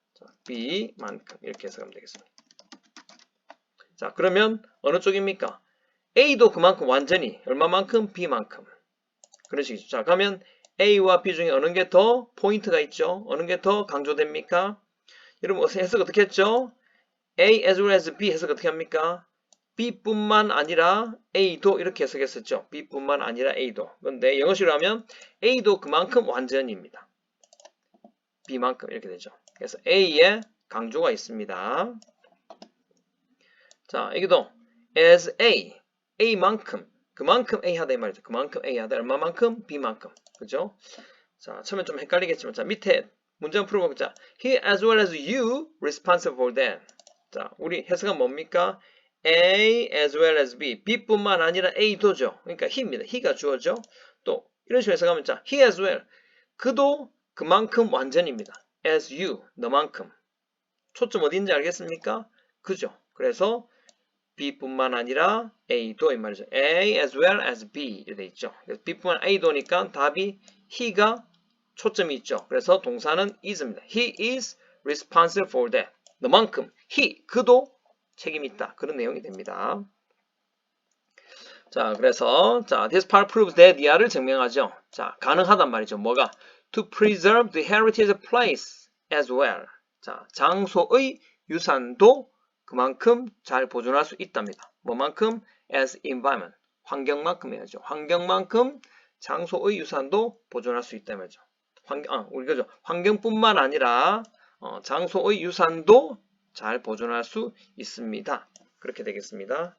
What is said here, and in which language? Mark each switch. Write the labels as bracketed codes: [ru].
[ko] 자, B만큼 이렇게 해석하면 되겠습니다. 자, 그러면 어느 쪽입니까? A도 그만큼 완전히, 얼마만큼? B만큼. 그런 식이죠. 자, 그러면 A와 B 중에 어느 게 더 포인트가 있죠? 어느 게 더 강조됩니까? 여러분 해석 어떻게 했죠? [en] A as well as B [ko] 해석 어떻게 합니까? B뿐만 아니라 A도 이렇게 해석했었죠. B뿐만 아니라 A도. 그런데 영어식으로 하면 A도 그만큼 완전입니다. B만큼 이렇게 되죠. 그래서 A에 강조가 있습니다. 자, 여기도 as A, A만큼, 그만큼 A 하다 이 말이죠. 그만큼 A 하다 얼마만큼? B만큼. 그죠? 자, 처음엔 좀 헷갈리겠지만 자, 밑에 문제 한번 풀어보자. [en] He as well as you responsible for that. [ko] 자, 우리 해석은 뭡니까? [en] A as well as B. [ko] B뿐만 아니라 A도죠. 그러니까 he입니다. he가 주어죠. 또 이런 식으로 해석하면 자, [en] he as well. [ko] 그도 그만큼 완전입니다. [en] as you. [ko] 너만큼. 초점 어딘지 알겠습니까? 그죠? 그래서 B뿐만 아니라 A도 이 말이죠. [en] A as well as B [ko] 이렇게 돼 있죠. 그래서 B뿐만 A도니까 답이 he가 초점이 있죠. 그래서 동사는 is입니다. [en] He is responsible for that. [ko] 너만큼 he 그도 책임이 있다. 그런 내용이 됩니다. 자, 그래서 자, [en] this part proves that [ko] 이하를 증명하죠. 자, 가능하단 말이죠. 뭐가? [en] To preserve the heritage place as well. [ko] 자, 장소의 유산도 그만큼 잘 보존할 수 있답니다. 뭐만큼? [en] As environment. [ko] 환경만큼 해야죠. 환경만큼 장소의 유산도 보존할 수 있다면죠. 우리가 환경뿐만 아니라 장소의 유산도 잘 보존할 수 있습니다. 그렇게 되겠습니다.